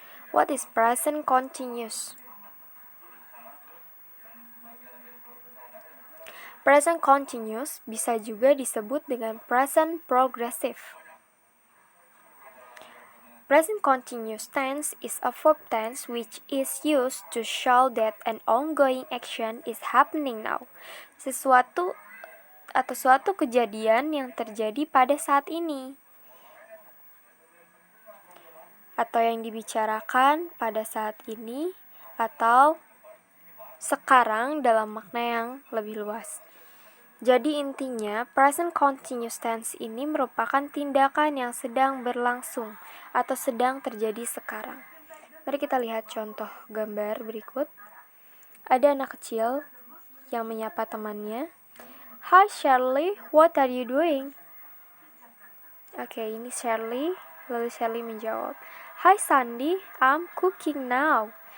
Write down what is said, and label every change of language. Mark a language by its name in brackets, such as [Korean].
[English] What is present continuous? [Indonesian] Present continuous bisa juga disebut dengan present progressive. [English] Present continuous tense is a verb tense which is used to show that an ongoing action is happening now. [Indonesian] Sesuatu atau suatu kejadian yang terjadi pada saat ini. Atau yang dibicarakan pada saat ini atau sekarang dalam makna yang lebih luas. Jadi intinya, present continuous tense ini merupakan tindakan yang sedang berlangsung atau sedang terjadi sekarang. Mari kita lihat contoh gambar berikut. Ada anak kecil yang menyapa temannya. [English] Hi Shirley, what are you doing? [Indonesian] Oke, ini Shirley. Lalu Shirley menjawab, [English] Hi Sandy, I'm cooking now.